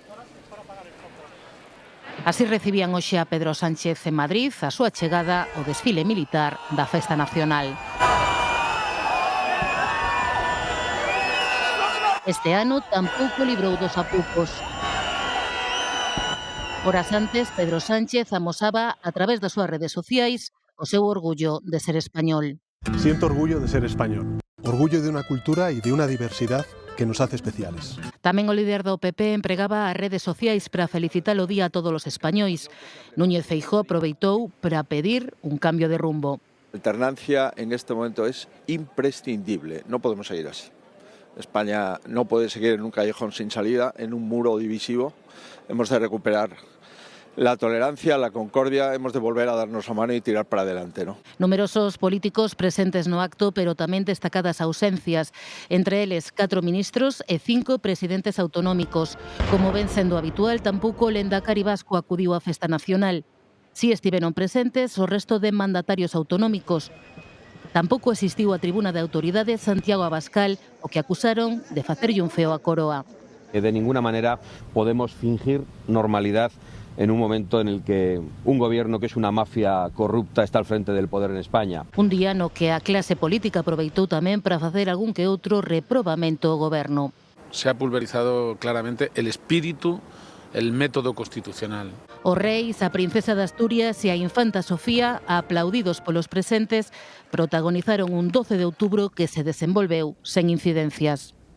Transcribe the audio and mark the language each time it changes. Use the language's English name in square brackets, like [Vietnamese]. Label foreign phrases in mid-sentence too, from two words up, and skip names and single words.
[Galician] Así recibían hoxe a Pedro Sánchez en Madrid a súa chegada ao desfile militar da Festa Nacional. Este ano tampouco librou dos apupos. Horas antes, Pedro Sánchez amosaba a través das súas redes sociais o seu orgullo de ser español. [Spanish] Siento orgullo de ser español, orgullo de una cultura y de una diversidad que nos hace especiales. [Galician] Tamén o líder do PP empregaba as redes sociais para felicitar o día a todos os españois. Núñez Feijóo aproveitou para pedir un cambio de rumbo. [Spanish] La alternancia en este momento es imprescindible, no podemos seguir así. España no puede seguir en un callejón sin salida, en un muro divisivo. Hemos de recuperar la tolerancia, la concordia, hemos de volver a darnos la mano y tirar para adelante, ¿no? [Galician] Numerosos políticos presentes no acto, pero tamén destacadas ausencias, entre eles 4 ministros e 5 presidentes autonómicos. Como ven sendo habitual, tampouco o Lendakari vasco acudiu á Festa Nacional. Si estiveron presentes o resto de mandatarios autonómicos. Tampouco existiu a tribuna de autoridades Santiago Abascal, o que acusaron de facerlle un feo á coroa. [Spanish] De ninguna manera podemos fingir normalidad en un momento en el que un gobierno que es una mafia corrupta está al frente del poder en España. [Galician] Un día no que a clase política aproveitou tamén para facer algún que outro reprobamento ao goberno. [Spanish] Se ha pulverizado claramente el espíritu, el método constitucional. [Galician] Os reis, a princesa de Asturias e a infanta Sofía, aplaudidos polos presentes, protagonizaron un 12 de outubro que se desenvolveu sen incidencias.